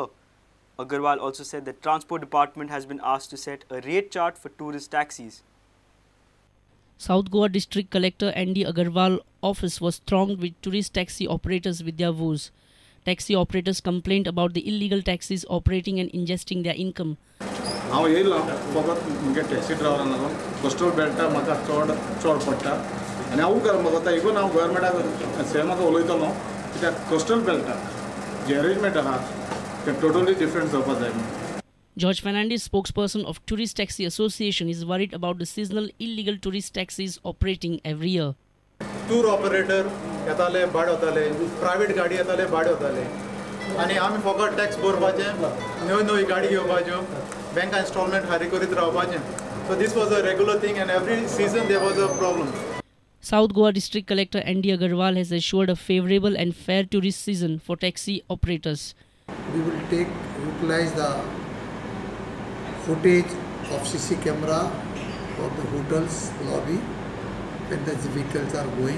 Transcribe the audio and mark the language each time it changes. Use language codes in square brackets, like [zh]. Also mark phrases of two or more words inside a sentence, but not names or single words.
[en] Agarwal also said that Transport Department has been asked to set a rate chart for tourist taxis. South Goa District Collector N.D. Agarwal office was thronged with tourist taxi operators with their woes. Taxi operators complained about the illegal taxis operating and ingesting their income. [kok] हांव येयलो फकत मुगे टॅक्सी ड्रायव्हरान लागून [en] coastal belta [kok] म्हाका चड पडटा आनी हांव कर म्हाका इवन हांव गव्हर्मेंटाक सेमाक उलयतलो कित्याक कोस्टल बेल्टा जे अरेंजमेंट आहा ते [en] totally different [kok] जावपा जाय. [en] George Fernandez, spokesperson of Tourist Taxi Association, is worried about the seasonal illegal tourist taxis operating every year. tour operator [kok] येताले भाड वताले, प्रायवेट गाडी येताले भाड वताले आनी आमी फकत टॅक्स भरपाचें, नवी नवी गाडी घेवपाच्यो, बँका इन्स्टॉलमेंट फारीक करीत रावपाचें. [en] So this was a regular thing and every season there was a problem. South Goa District Collector N.D. Agarwal has assured a favourable and fair tourist season for taxi operators. We will utilize the footage of CC camera of the hotel's lobby when the vehicles are going.